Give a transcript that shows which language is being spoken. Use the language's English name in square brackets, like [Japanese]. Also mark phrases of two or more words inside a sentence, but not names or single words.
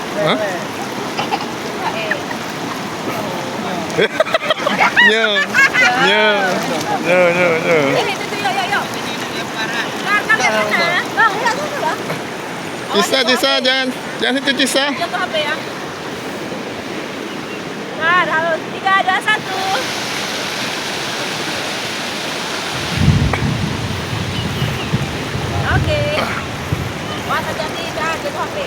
[Indonesian] Hah? Nyo. Nyo. Nyo, nyo, nyo. Cisa, Cisa, jangan itu Cisa. Nah, harus 3, 2, 1. Oke. Wah, hati-hati, jangan jatuh HP.